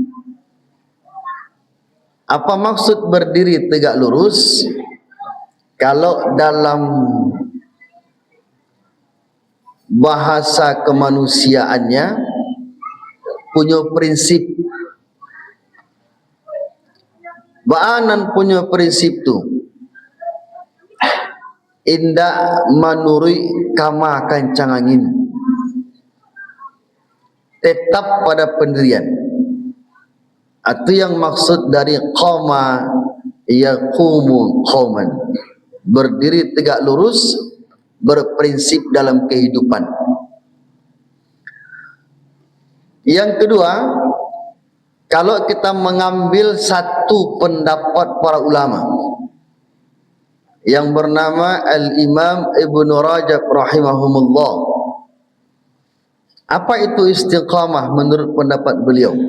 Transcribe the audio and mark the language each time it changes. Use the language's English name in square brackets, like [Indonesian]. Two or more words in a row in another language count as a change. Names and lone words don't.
[Indonesian] Apa maksud berdiri tegak lurus? Kalau dalam bahasa kemanusiaannya punya prinsip. [Minangkabau] Baanan punya prinsip tu indak manuri kama kancang angin, [Indonesian] tetap pada pendirian. Itu yang maksud dari [Arabic] qama yaqumu qauman, [Indonesian] berdiri tegak lurus, berprinsip dalam kehidupan. Yang kedua, kalau kita mengambil satu pendapat para ulama yang bernama Al-Imam Ibnu Rajab rahimahumullah, apa itu istiqamah menurut pendapat beliau?